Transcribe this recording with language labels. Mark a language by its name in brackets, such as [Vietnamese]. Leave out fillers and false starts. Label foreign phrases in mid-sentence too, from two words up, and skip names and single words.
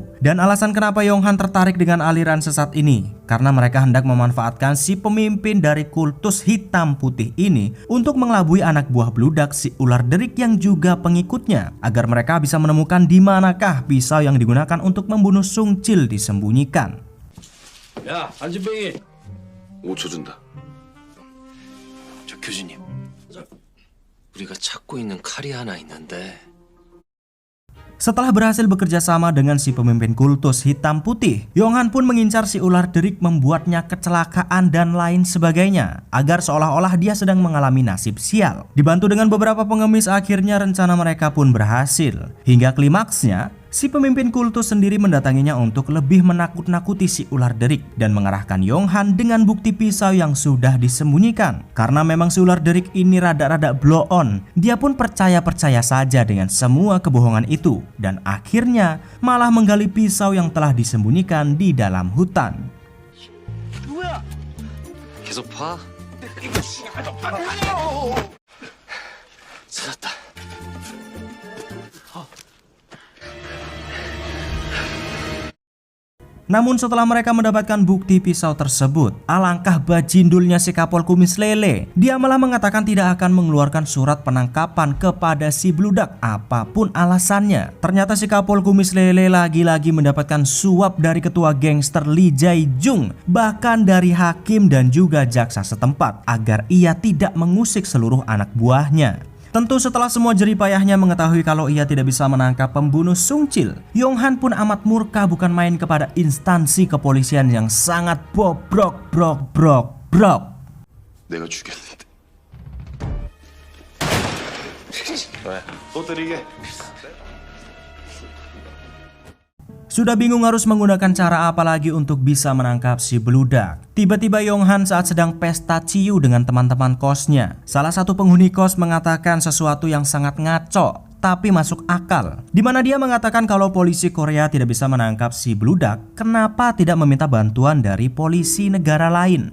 [Indonesian] Dan alasan kenapa Yong-han tertarik dengan aliran sesat ini karena mereka hendak memanfaatkan si pemimpin dari kultus hitam putih ini untuk mengelabui anak buah beludak si ular derik yang juga pengikutnya, agar mereka bisa menemukan di manakah pisau yang digunakan untuk membunuh Sung Chil disembunyikan. [Korean] 야, 안진뱅이. 5초 준다. 저 교주님. 우리가 찾고 있는 칼이 하나 있는데. [Indonesian] Setelah berhasil bekerja sama dengan si pemimpin kultus hitam putih, Yong-han pun mengincar si ular derik, membuatnya kecelakaan dan lain sebagainya, agar seolah-olah dia sedang mengalami nasib sial. Dibantu dengan beberapa pengemis, akhirnya rencana mereka pun berhasil. Hingga klimaksnya, si pemimpin kultus sendiri mendatanginya untuk lebih menakut-nakuti si ular derik dan mengarahkan Yong-han dengan bukti pisau yang sudah disembunyikan. Karena memang si ular derik ini rada-rada blow on, dia pun percaya-percaya saja dengan semua kebohongan itu dan akhirnya malah menggali pisau yang telah disembunyikan di dalam hutan. [Korean] 계속 봐. 찾았다. [Indonesian] Namun setelah mereka mendapatkan bukti pisau tersebut, alangkah bajindulnya si Kapol Kumis Lele. Dia malah mengatakan tidak akan mengeluarkan surat penangkapan kepada si beludak apapun alasannya. Ternyata si Kapol Kumis Lele lagi-lagi mendapatkan suap dari ketua gangster Lee Jae-jung, bahkan dari hakim dan juga jaksa setempat, agar ia tidak mengusik seluruh anak buahnya. Tentu setelah semua jeripayahnya mengetahui kalau ia tidak bisa menangkap pembunuh Sung Chil, Yong-han pun amat murka bukan main kepada instansi kepolisian yang sangat bobrok. [Korean] 내가 죽였는데. 왜? 또 때리게? [Indonesian] Sudah bingung harus menggunakan cara apa lagi untuk bisa menangkap si beludak. Tiba-tiba Yong-han saat sedang pesta ciu dengan teman-teman kosnya, salah satu penghuni kos mengatakan sesuatu yang sangat ngaco tapi masuk akal, dimana dia mengatakan kalau polisi Korea tidak bisa menangkap si beludak, kenapa tidak meminta bantuan dari polisi negara lain.